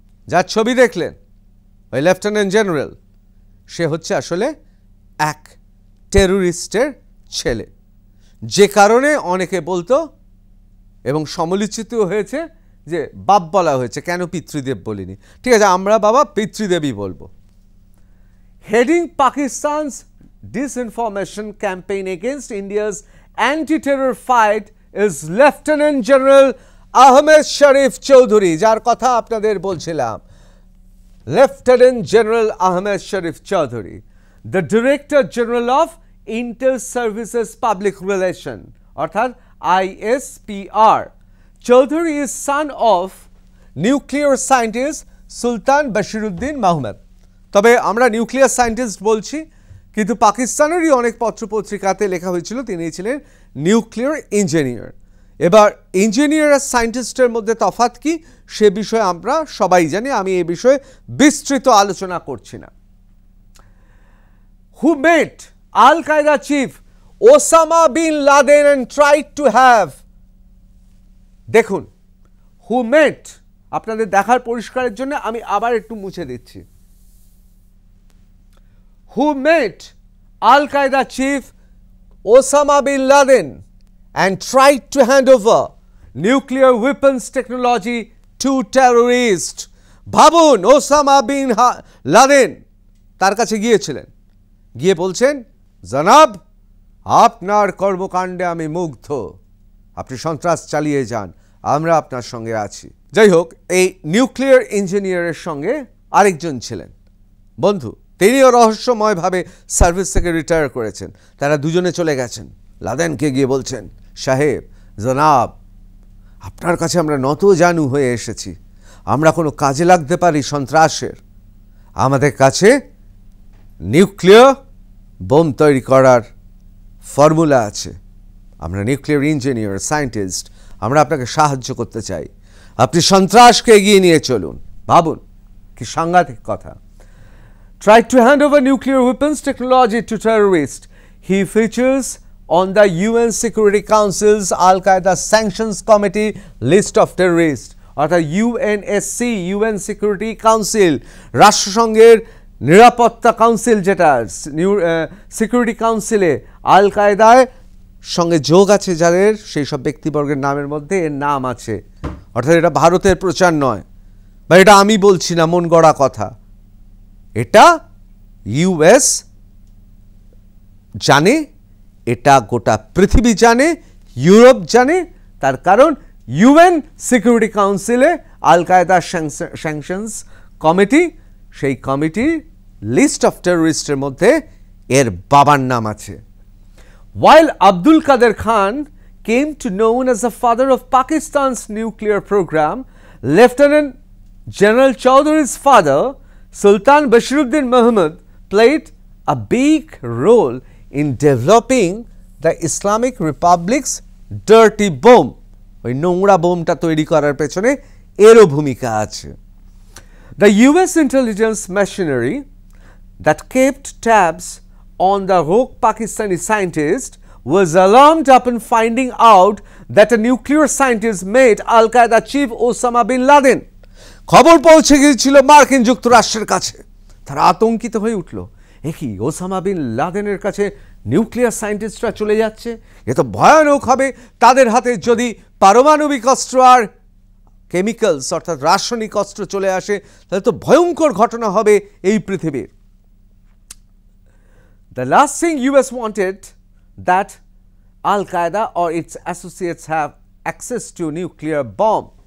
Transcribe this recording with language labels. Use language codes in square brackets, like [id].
[bn] যার ছবি দেখলেন ওই লেফটেন্যান্ট জেনারেল, সে হচ্ছে আসলে এক টেররিস্টের ছেলে। যে কারণে অনেকে বলতো এবং সমালোচিত হয়েছে যে বাপ বলা হয়েছে, কেন পিতৃদেব বলিনি। ঠিক আছে, আমরা বাবা পিতৃদেবই বলবো। [en] heading Pakistan's disinformation campaign against India's anti-terror fight is Lieutenant General Ahmed Sharif Chowdhury, [bn] যার কথা আপনাদের বলছিলাম। [en] Lieutenant General Ahmed Sharif Chowdhury, the Director General of Inter-Services Public Relation, অর্থাৎ ISPR. Chowdhury is son of nuclear scientist Sultan Basiruddin Mahmud. [bn] তবে আমরা nuclear scientist বলছি, কিন্তু পাকিস্তানেরই অনেক পত্রপত্রিকাতে লেখা হয়েছিল তিনি ছিলেন নিউক্লিয়ার ইঞ্জিনিয়ার। এবার ইঞ্জিনিয়ার আর সায়েন্টিস্টের মধ্যে তফাৎ কি সে বিষয়ে আমরা সবাই জানি, আমি এই বিষয়ে বিস্তৃত আলোচনা করছি না। [en] Who met Al Qaeda chief Osama bin Laden and tried to have, [bn] দেখুন [en] who met, [bn] আপনাদের দেখার পরিষ্কারের জন্য আমি আবার একটু মুছে দিচ্ছি। [en] Who met Al Qaeda chief Osama bin Laden and tried to hand over nuclear weapons technology to terrorists. [bn] ভাবুন, ওসামা বিন লাদেন তার কাছে গিয়েছিলেন, গিয়ে বলছেন, জনাব আপনার কর্মকাণ্ডে আমি মুগ্ধ, আপনি সন্ত্রাস চালিয়ে যান, আমরা আপনার সঙ্গে আছি। যাই হোক, এই নিউক্লিয়ার ইঞ্জিনিয়ারের সঙ্গে আরেকজন ছিলেন বন্ধু, তিনিও রহস্যময়ভাবে সার্ভিস থেকে রিটায়ার করেছেন। তারা দুজনে চলে গেছেন, লাদেনকে গিয়ে বলছেন, সাহেব জনাব আপনার কাছে আমরা নত জানু হয়ে এসেছি, আমরা কোনো কাজে লাগতে পারি সন্ত্রাসের, আমাদের কাছে নিউক্লিয়ার বোম তৈরি করার ফর্মুলা আছে, আমরা নিউক্লিয়ার ইঞ্জিনিয়ার সায়েন্টিস্ট, আমরা আপনাকে সাহায্য করতে চাই, আপনি সন্ত্রাসকে এগিয়ে নিয়ে চলুন। ভাবুন কি সাংঘাতিক কথা। [en] Tried to hand over nuclear weapons technology to terrorists. He features on the UN Security Council's Al Qaeda Sanctions Committee list of terrorists, [bn] অর্থাৎ UNSC, UN Security Council, রাষ্ট্রসংঘের নিরাপত্তা কাউন্সিল, যেটা সিকিউরিটি কাউন্সিলে আল কায়দার সঙ্গে যোগ আছে যাদের, সেই সব ব্যক্তিবর্গের নামের মধ্যে এর নাম আছে। অর্থাৎ এটা ভারতের প্রচার নয় বা এটা আমি বলছি না মন গড়া কথা, এটা ইউএস জানে, এটা গোটা পৃথিবী জানে, ইউরোপ জানে। তার কারণ ইউএন সিকিউরিটি কাউন্সিলে আল কায়দা স্যাংশনস কমিটি, সেই কমিটির লিস্ট অফ টেররিস্টের মধ্যে এর বাবার নাম আছে। [en] While Abdul Qadir Khan came to known as the father of Pakistan's nuclear program, Lieutenant General Chowdhury's father, Sultan Bashiruddin Muhammad, played a big role in developing the Islamic Republic's dirty bomb. [bn] ওই নোংরা বোমটা তৈরি করার পেছনে এরও ভূমিকা আছে। [en] The US intelligence machinery that kept tabs on the rogue Pakistani scientist was alarmed upon finding out that a nuclear scientist made Al-Qaeda chief Osama bin Laden. [bn] খবর পৌঁছে গিয়েছিল মার্কিন যুক্তরাষ্ট্রের কাছে। তারা আতঙ্কিত হয়ে উঠল, এ কি ওসামা বিন লাদেনের কাছে নিউক্লিয়ার সায়েন্টিস্টরা চলে যাচ্ছে, এ তো ভয়ানক হবে তাদের হাতে যদি পারমাণবিক অস্ত্র আর কেমিক্যালস অর্থাৎ রাসায়নিক অস্ত্র চলে আসে, তাহলে তো ভয়ঙ্কর ঘটনা হবে এই পৃথিবীর। [en] The last thing US wanted that Al-Qaeda or its associates have access to nuclear bomb.